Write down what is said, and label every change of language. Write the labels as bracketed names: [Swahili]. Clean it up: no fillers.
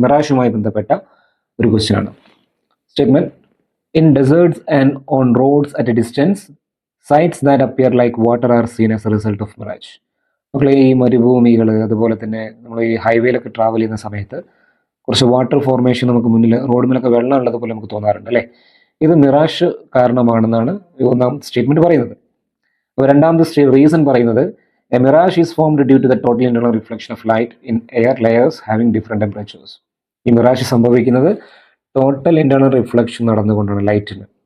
[Malayalam] മിറാഷുമായി ബന്ധപ്പെട്ട ഒരു ക്വസ്റ്റ്യൻ ആണ്. [English] Statement, in deserts and on roads at a distance, sights that appear like water are seen as a result of mirage. [Malayalam] നമ്മൾ ഈ മരുഭൂമികൾ, അതുപോലെ തന്നെ നമ്മൾ ഈ ഹൈവേയിലൊക്കെ ട്രാവൽ ചെയ്യുന്ന സമയത്ത് കുറച്ച് വാട്ടർ ഫോർമേഷൻ നമുക്ക് മുന്നിൽ റോഡിലൊക്കെ വെള്ളം ഉള്ളതുപോലെ നമുക്ക് തോന്നാറുണ്ട് അല്ലേ. ഇത് മിറാഷ് കാരണമാണെന്നാണ് ഒന്നാമത്തെ സ്റ്റേറ്റ്മെന്റ് പറയുന്നത്. അപ്പോൾ രണ്ടാമത്തെ റീസൺ പറയുന്നത്, [English] a mirage is formed due to the total internal reflection of light in air layers having different temperatures. [Malayalam] ഈ മിറാഷ് സംഭവിക്കുന്നത് ടോട്ടൽ ഇന്റേണൽ റിഫ്ലക്ഷൻ നടന്നുകൊണ്ടാണ് ലൈറ്റിന്.